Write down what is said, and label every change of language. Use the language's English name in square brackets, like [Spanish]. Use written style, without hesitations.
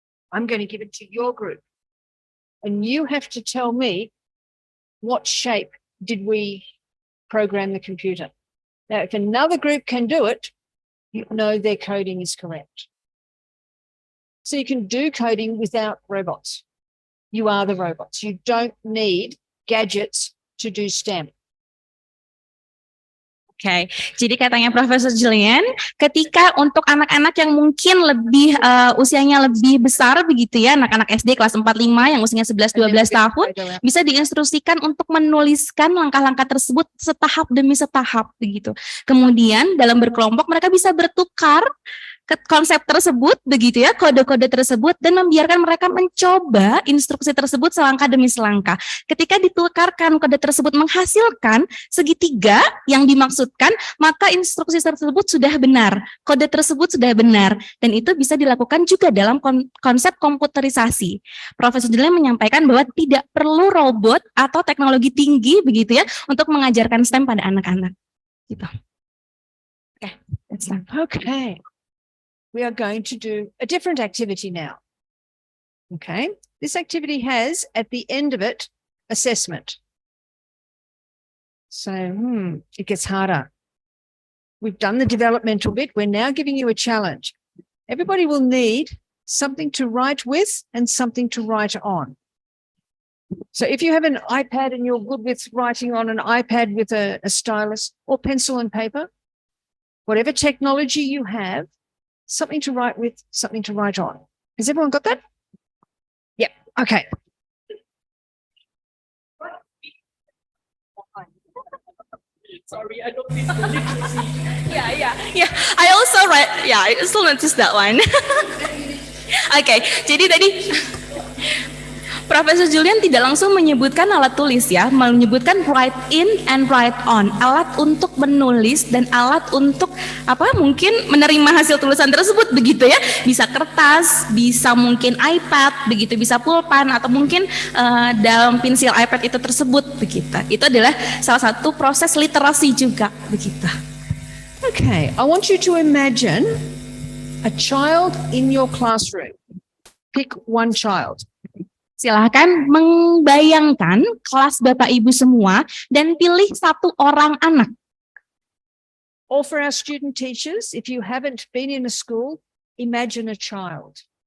[English] I'm going to give it to your group. And you have to tell me what shape did we program the computer. Now, if another group can do it, you know their coding is correct. So you can do coding without robots. You are the robots. You don't need gadgets to do STEM. [Indonesian] Oke, jadi katanya Profesor Julian, ketika untuk anak-anak yang mungkin lebih usianya lebih besar begitu ya, anak-anak SD kelas 4-5 yang usianya 11-12 tahun, bisa diinstruksikan untuk menuliskan langkah-langkah tersebut setahap demi setahap begitu. Kemudian dalam berkelompok mereka bisa bertukar konsep tersebut begitu ya, kode-kode tersebut, dan membiarkan mereka mencoba instruksi tersebut selangkah demi selangkah. Ketika ditukarkan kode tersebut menghasilkan segitiga yang dimaksudkan, maka instruksi tersebut sudah benar, kode tersebut sudah benar, dan itu bisa dilakukan juga dalam konsep komputerisasi. Profesor Julian menyampaikan bahwa tidak perlu robot atau teknologi tinggi begitu ya untuk mengajarkan STEM pada anak-anak. Gitu. Oke, [English] that's done. Okay. We are going to do a different activity now. Okay. This activity has, at the end of it, assessment. So it gets harder. We've done the developmental bit. We're now giving you a challenge. Everybody will need something to write with and something to write on. So if you have an iPad and you're good with writing on an iPad with a stylus or pencil and paper, whatever technology you have, something to write with, something to write on. Has everyone got that? Yeah. Okay. Sorry, I don't mean the literacy. Yeah. I also noticed that one. [Indonesian] Okay, jadi tadi Profesor Julian tidak langsung menyebutkan alat tulis ya, menyebutkan [English] write in and write on, [Indonesian] alat untuk menulis dan alat untuk mungkin menerima hasil tulisan tersebut begitu ya, bisa kertas, bisa mungkin iPad begitu, bisa pulpen atau mungkin dalam pensil iPad itu tersebut begitu. Itu adalah salah satu proses literasi juga begitu. [English] Okay, I want you to imagine a child in your classroom. Pick one child. [Indonesian] Silahkan membayangkan kelas Bapak Ibu semua dan pilih satu orang anak. [English] Or for our student teachers, if you haven't been in a school, imagine a child.